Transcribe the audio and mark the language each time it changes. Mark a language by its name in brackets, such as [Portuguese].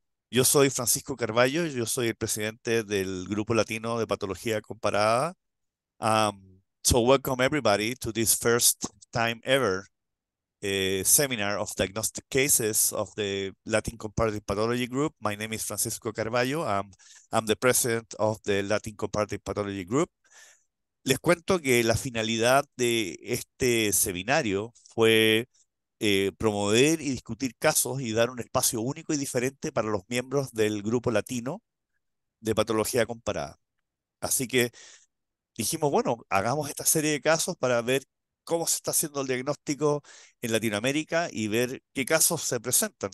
[Spanish] Yo soy Francisco Carballo, yo soy el presidente del Grupo Latino de Patología Comparada. [English] So welcome everybody to this first time ever seminar of diagnostic cases of the Latin Comparative Pathology Group. My name is Francisco Carballo. I'm the president of the Latin Comparative Pathology Group. [Spanish] Les cuento que la finalidad de este seminario fue promover y discutir casos y dar un espacio único y diferente para los miembros del grupo latino de patología comparada. Así que dijimos, bueno, hagamos esta serie de casos para ver cómo se está haciendo el diagnóstico en Latinoamérica y ver qué casos se presentan.